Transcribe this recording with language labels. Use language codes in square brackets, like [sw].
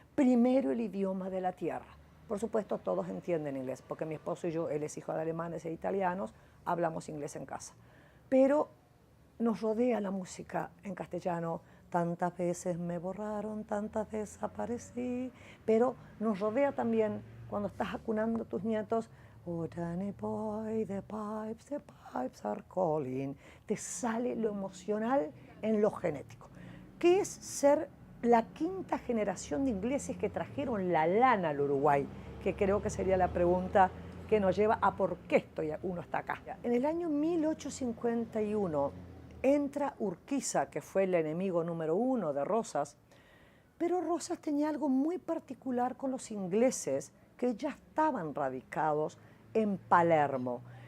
[es] Primero el idioma de la tierra. Por supuesto, todos entienden inglés, porque mi esposo y yo, él es hijo de alemanes e italianos, hablamos inglés en casa. Pero nos rodea la música en castellano. Tantas veces me borraron, tantas desaparecí. Pero nos rodea también cuando estás acunando a tus nietos. [en] Oh, Danny boy, the pipes are calling. [es] Te sale lo emocional en lo genético. ¿Qué es ser la 5ª generación de ingleses que trajeron la lana al Uruguay? Que creo que sería la pregunta que nos lleva a por qué uno está acá. En el año 1851 entra Urquiza, que fue el enemigo número 1 de Rosas, pero Rosas tenía algo muy particular con los ingleses que ya estaban radicados en Palermo.